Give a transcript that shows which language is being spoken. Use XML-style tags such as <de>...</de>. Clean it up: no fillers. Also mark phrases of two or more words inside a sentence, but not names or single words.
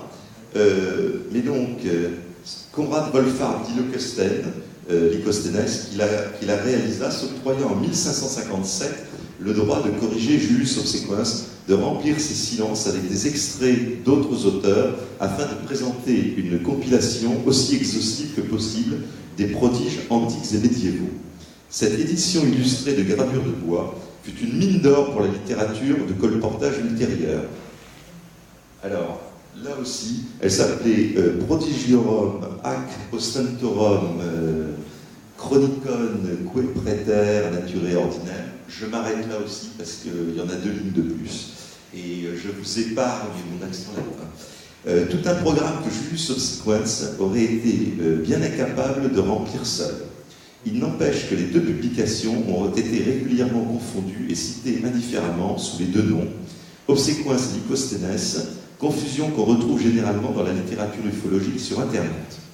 <fr>Mais donc, Conrad Wolfhard Lycosthenes, qui la réalisa, s'octroyant en 1557 le droit de corriger Julius Obsequens, de remplir ses silences avec des extraits d'autres auteurs, afin de présenter une compilation aussi exhaustive que possible des prodiges antiques et médiévaux. Cette édition illustrée de gravures de bois fut une mine d'or pour la littérature de colportage ultérieur. Alors, là aussi, elle s'appelait Prodigiorum ac Ostentorum Chronicon que praeter naturae ordinaire. Je m'arrête là aussi parce qu'il y en a 2 lignes de plus. Et je vous épargne mon accent latin. Tout un programme que Julius Obsequens aurait été bien incapable de remplir seul. Il n'empêche que les 2 publications ont été régulièrement confondues et citées indifféremment sous les 2 noms, Obsequens et Lycosthenes, confusion qu'on retrouve généralement dans la littérature ufologique sur Internet.</fr>